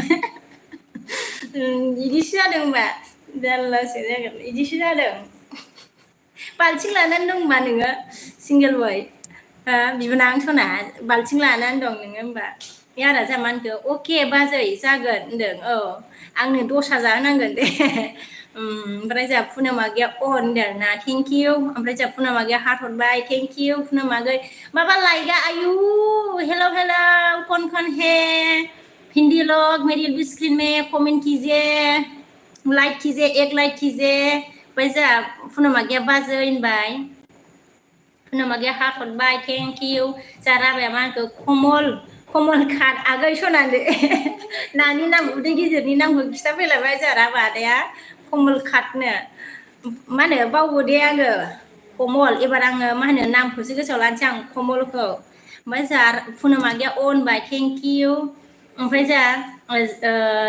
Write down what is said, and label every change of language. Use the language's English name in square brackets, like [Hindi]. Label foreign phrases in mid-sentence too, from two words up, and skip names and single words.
[Bodo] बिदिसो जादों होनबा जारलासो जागोन बिदिसो जादों बाल्थिं लानानै दं होनबा नोङो सिंगेल बय बिबोनां सना बाल्थिं लानानै दं नोङो होनबा यारा जा मा होनखो अके बाजै जागोन होनदों आंनो दसा जाहोनांगोन दे ओमफ्राय जोंहा पुनमागिया अन देरना [English] thank you [Bodo] ओमफ्राय जोंहा पुनमागिया हार्ट हरबाय [English] thank you [Bodo] पुनमागै माबा लाइकआ आयु [Hindi] हेलो हेलो कौन कौन है हिंदी लोग मेरी स्क्रीन में कमेंट कीजिए लाइक कीजिए एक लाइक कीजिए [Bodo] ओमफ्राय जोंहा पुनमागिया बाजै होनबाय पुनमागिया हार्ट हरबाय [English] thank you [Bodo] जोंहा राबाया मा होनखो कमल खात आगै सनादो नानि नाम उदै गिदिरनि नामखौ खिथाफैलायबाय जोंहा राबा आदाया कमल खातनो मा होनो बावो दे आङो कमल एबार आङो मा होनो नामखौसो गोसोआव लानोसै आं कमलखौ ओमफ्राय जोंहा पुनमागिया अनबाय [English] thank you [Bodo] ओमफ्राय जोंहा